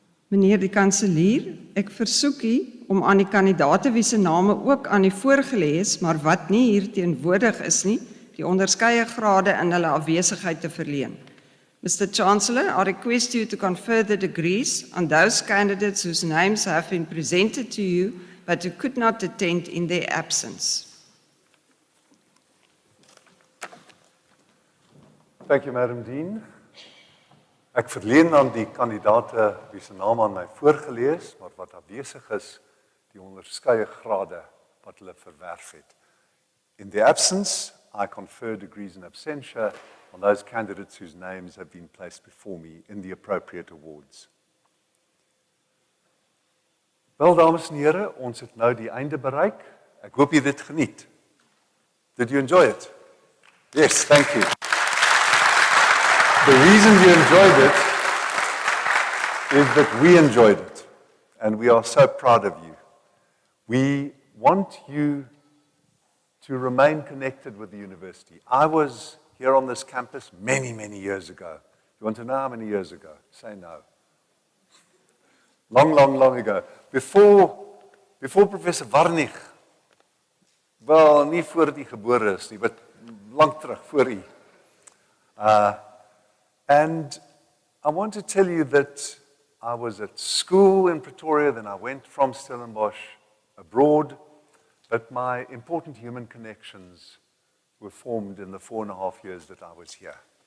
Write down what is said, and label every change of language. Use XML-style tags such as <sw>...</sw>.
<af>Meneer die kanselier, ek versoek u om aan die kandidaate wie se name ook aan die voorgelê is, maar wat nie hier teenwoordig is nie, die onderskeie grade in hulle afwesigheid te verleen.</af> <en>Mr. Chancellor, I request you to confer the degrees on those candidates whose names have been presented to you, but who could not attend in their absence. Thank you, Madam Dean.</en> <af>Ek verleen aan die kandidaate wie se naam aan my voorgelees, maar wat afwesig is, die onderskeie grade wat hulle verwerf het.</af> <en>In their absence, I confer degrees in absentia on those candidates whose names have been placed before me in the appropriate awards.</en> <af>Wel, dames en here, ons het nou die einde bereik. Ek hoop jy dit geniet.</af> <en>Did you enjoy it? Yes, thank you. The reason you enjoyed it is that we enjoyed it, and we are so proud of you. We want you to remain connected with the university. I was here on this campus many, many years ago. You want to know how many years ago? Say no. Long, long, long ago.</en> <af>Before Professor Warnig, wel, nie voor die gebore is nie, maar lang terug, voor u.</af> <en>And I want to tell you that I was at school in Pretoria, then I went from Stellenbosch abroad, but my important human connections were formed in the 4.5 years that I was here.</en>